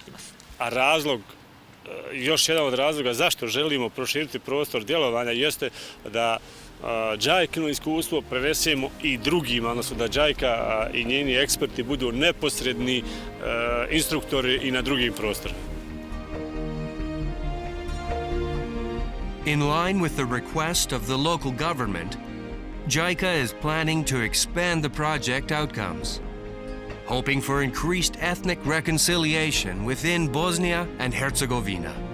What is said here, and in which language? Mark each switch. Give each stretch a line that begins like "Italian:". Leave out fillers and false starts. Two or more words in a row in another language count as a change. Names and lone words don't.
Bosnian: A razlog, još jedan od razloga zašto želimo proširiti prostor djelovanja jeste da JICA-no iskustvo prenesemo i drugima, odnosno da JICA i njeni eksperti budu neposredni instruktori i na drugim prostorima.
English: In line with the request of the local government, JICA is planning to expand the project outcomes, hoping for increased ethnic reconciliation within Bosnia and Herzegovina.